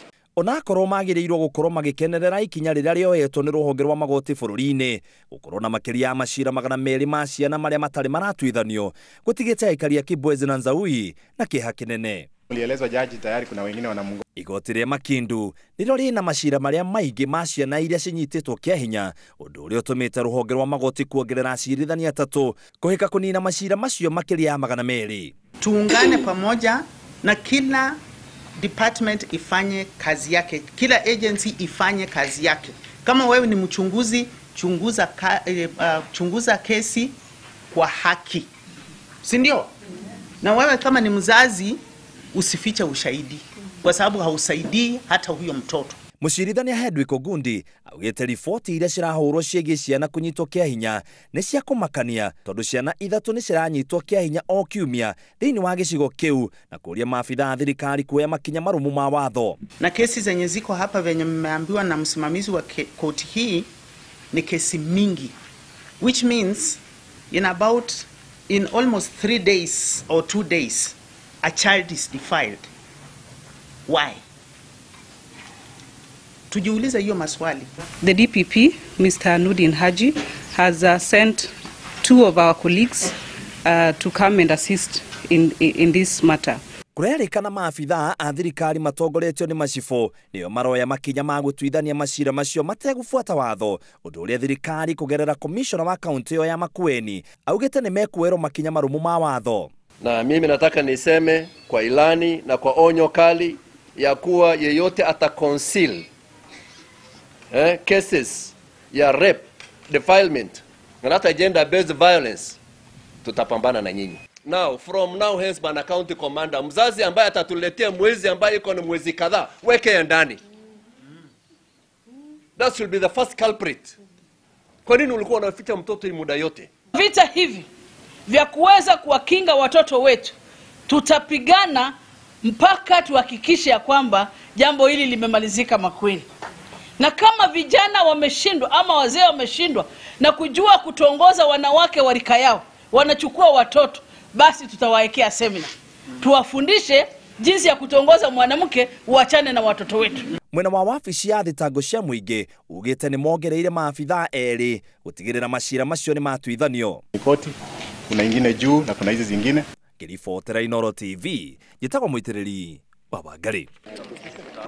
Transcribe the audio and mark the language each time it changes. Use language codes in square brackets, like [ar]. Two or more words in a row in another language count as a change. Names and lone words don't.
[ki] onakorwo magĩrĩirwo gũkorwo magĩkenerera ikinya rĩrĩa rĩoetwo nĩ rũhonge rwa magoti bũrũri-inĩ gũkorwo na makĩria ya macira 200 ma ciana marĩa matarĩ maratuithanio gũtigĩte aikari a Kibwezi na Nzaui na kĩeha kĩnene. [sw] Ulielezwa jaji tayari kuna wengine wanamungo. [ki] Igoti rĩa Makindu nĩrĩo rĩna macira marĩa maingĩ ma ciana iria cinyitĩtwo kĩa hinya, ũndũ ũrĩa ũtũmĩte rũhonge rwa magoti kuongerera acirithania 3 kũhĩka kũnina macira macio makĩria ya 200. [sw] Tuungane pamoja na kila department ifanye kazi yake, kila agency ifanye kazi yake. Kama wewe ni mchunguzi, chunguza kesi kwa haki, si ndio? Na wewe kama ni mzazi usifiche ushahidi, kwa sababu hausaidii hata huyo mtoto. [ki] Mũcirithania Hedwig Ogundi augĩte riboti iria cirahũrwo ciĩgiĩ ciana kũnyitwo kĩa hinya nĩ cia kũmakania, tondũ ciana 3 nĩ ciranyitwo kĩa hinya o kiumia thĩinĩ wa gĩcigo kĩu, na kũria maabitha a thirikari kuoya makinya marumu ma watho. [sw] Na kesi zenye ziko hapa venye mmeambiwa na msimamizi wa koti hii ni kesi mingi, [en] which means in almost 3 days or 2 days a child is defiled. Why? [sw] Tujiulize hiyo maswali. [en] The DPP, Mr. Nudin Haji, has sent 2 of our colleagues to come and assist in this matter. [ki] Kũrerĩkana maabitha a thirikari matongoretio nĩ macibũ nĩo maroya makinya ma gũtuithania macira macio mategũbuata watho, ũndũ ũrĩa thirikari kũgerera commissioner wa kaunti ĩyo ya Makueni augĩte nĩ mekuoerwo makinya marumu ma watho. [sw] Na mimi nataka niseme kwa ilani na kwa onyo kali ya kuwa yeyote ataconceal cases ya rape, defilement na hata [en] gender-based violence, [sw] tutapambana na nyinyi. [en] Now, from now hence, [sw] Bana [en] County Commander, [sw] mzazi ambaye atatuletea mwezi ambaye iko ni mwezi kadhaa, weke ndani. [en] That should be the first culprit. [sw] Kwa nini ulikuwa unaficha mtoto hii muda yote? Vita hivi vya kuweza kuwakinga watoto wetu tutapigana mpaka tuhakikishe ya kwamba jambo hili limemalizika Makueni. Na kama vijana wameshindwa ama wazee wameshindwa na kujua kutongoza wanawake wa rika yao, wanachukua watoto, basi tutawaekea semina. Tuwafundishe jinsi ya kutongoza mwanamke, uachane na watoto wetu. [ki] Mwena wa wabici ya thitango cia mũingĩ ugĩte nĩ mongereire maabitha erĩ gũtigĩrĩra macira macio nĩ matuithanio. [sw] Koti kuna ingine juu na kuna hizi zingine. [ki] Ngĩribotera Inooro TV, njĩtagwo Mũitĩrĩri wa Wangari.